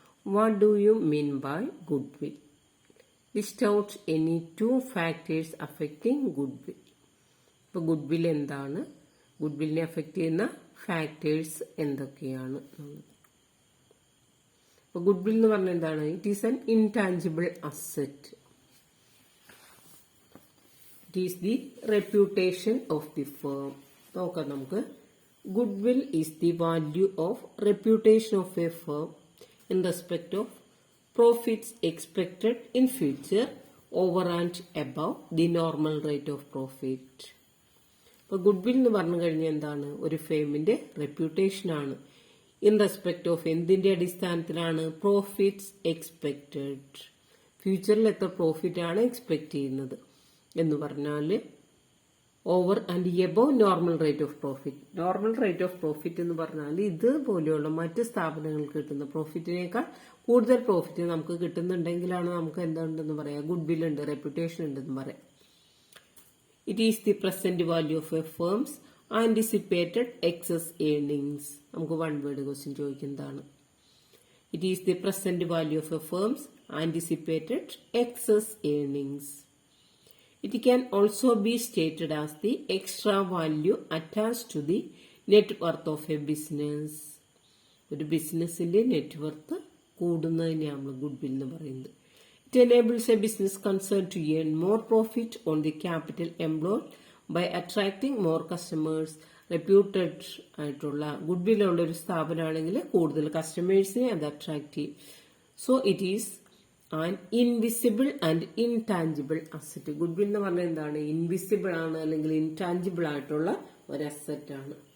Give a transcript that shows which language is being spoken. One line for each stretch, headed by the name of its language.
English: What do you mean by good will? List out any 2 factors affecting good will.
Malayalam: ഇപ്പോൾ good will എന്താണ്, good വില്ലിനെ affect ചെയ്യുന്ന factors എന്തൊക്കെയാണ്? അപ്പോൾ good will എന്ന് പറഞ്ഞാൽ എന്താണ്?
English: It is an intangible asset. It is the reputation of the firm.
Malayalam: നോക്കാം നമുക്ക്.
English: Goodwill is the value of reputation of a firm in respect of profits expected in future over and above the normal rate of profit.
Malayalam: അപ്പോൾ goodwill എന്ന് പറഞ്ഞു കഴിഞ്ഞാൽ എന്താണ്? ഒരു ഫേമിന്റെ reputation ആണ്.
English: in respect of
Malayalam: എന്തിന്റെ അടിസ്ഥാനത്തിലാണ്?
English: Profits expected.
Malayalam: ഫ്യൂച്ചറിൽ എത്ര പ്രോഫിറ്റ് ആണ് എക്സ്പെക്ട് ചെയ്യുന്നത് എന്ന് പറഞ്ഞാൽ
English: Over and above normal rate of profit.
Malayalam: Normal rate of profit എന്ന് പറഞ്ഞാൽ ഇതുപോലെയുള്ള മറ്റ് സ്ഥാപനങ്ങൾക്ക് കിട്ടുന്ന പ്രോഫിറ്റിനേക്കാൾ കൂടുതൽ പ്രോഫിറ്റ് നമുക്ക് കിട്ടുന്നുണ്ടെങ്കിലാണ് നമുക്ക് എന്തുണ്ടെന്ന് പറയാം? ഗുഡ് വിൽ ഉണ്ട്, റെപ്യൂട്ടേഷൻ ഉണ്ടെന്ന് പറയാം.
English: It is the present value of a firm's anticipated excess earnings.
Malayalam: നമുക്ക് വൺ വേർഡ് ക്വസ്റ്റ്യൻ ചോദിക്കുന്നതാണ്.
English: It is the present value of a firm's anticipated excess earnings. It can also be stated as the extra value attached to the net worth of a business.
Malayalam: ഒരു ബിസിനസിന്റെ net worth കൂടുന്നതിനെയാണ് നമ്മൾ good will എന്ന് പറയുന്നത്.
English: It enables a business concern to earn more profit on the capital employed by attracting more customers.
Malayalam: Reputed ആയിട്ടുള്ള good will ഉള്ള ഒരു സ്ഥാപനമാണെങ്കിൽ കൂടുതൽ കസ്റ്റമേഴ്സിനെ അത് അട്രാക്ട് ചെയ്യും.
English: So it is and invisible and intangible asset.
Malayalam: Good will എന്ന് പറഞ്ഞാൽ എന്താണ്? ഇൻവിസിബിൾ ആണ് അല്ലെങ്കിൽ ഇൻടാഞ്ചിബിൾ ആയിട്ടുള്ള ഒരു അസറ്റ് ആണ്.